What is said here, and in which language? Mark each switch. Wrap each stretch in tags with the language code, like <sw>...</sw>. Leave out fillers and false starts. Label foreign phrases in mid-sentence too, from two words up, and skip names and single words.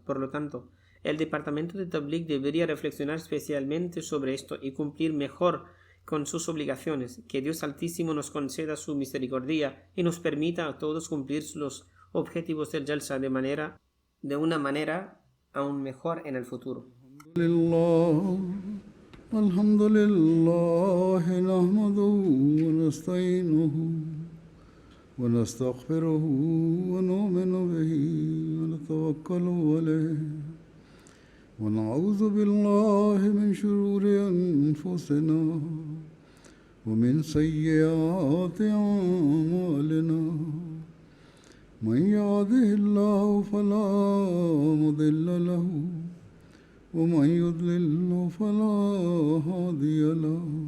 <es>Por lo tanto, el departamento de Tabligh debería reflexionar especialmente sobre esto y cumplir mejor con sus obligaciones. Que Dios Altísimo nos conceda su misericordia y nos permita a todos cumplir los objetivos del Jalsa de una manera aún mejor en el futuro.</es> <ar>الحمد لله نحمده ونستعينه ونستغفره ونؤمن به ونتوكل عليه ونعوذ بالله من شرور أنفسنا ومن سيئات أعمالنا من يهده الله فلا مضل له ومن يضلل فلا هادي له</ar>